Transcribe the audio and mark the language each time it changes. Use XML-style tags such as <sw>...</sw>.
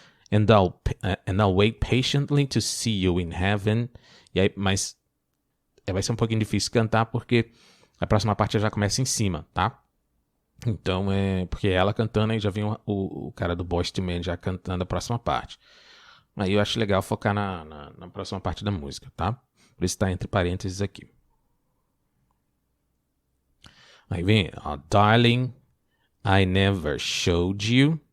<en>And I'll wait patiently to see you in heaven.</en> <pt>E aí, mas vai ser um pouquinho difícil cantar porque a próxima parte já começa em cima, tá? Então, porque ela cantando, aí já vem o cara do Boyz II já cantando a próxima parte. Aí eu acho legal focar na próxima parte da música, tá? Por isso tá entre parênteses aqui. Aí vem,</pt> <en>darling, I never showed you.</en>